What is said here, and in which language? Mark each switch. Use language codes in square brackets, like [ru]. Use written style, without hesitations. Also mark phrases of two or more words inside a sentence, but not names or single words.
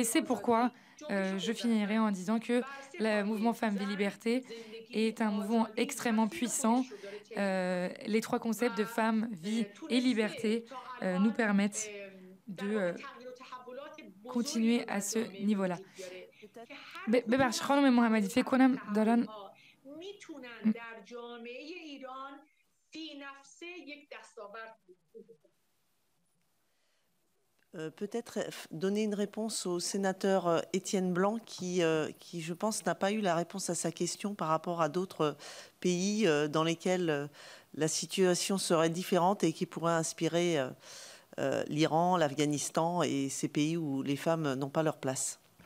[fr] C'est pourquoi je finirai en disant que le mouvement Femmes, Vie, Liberté est un mouvement extrêmement puissant. Les trois concepts de femme, vie et liberté nous permettent de continuer à ce niveau-là. [fa] ببخش خانم محمدی فکر کنم دارن [fr] peut-être donner une réponse au sénateur Étienne Blanc qui, je pense, n'a pas eu la réponse à sa question par rapport à d'autres pays dans lesquels la situation serait différente et qui pourrait inspirer l'Iran, l'Afghanistan et ces pays où les femmes n'ont pas leur place.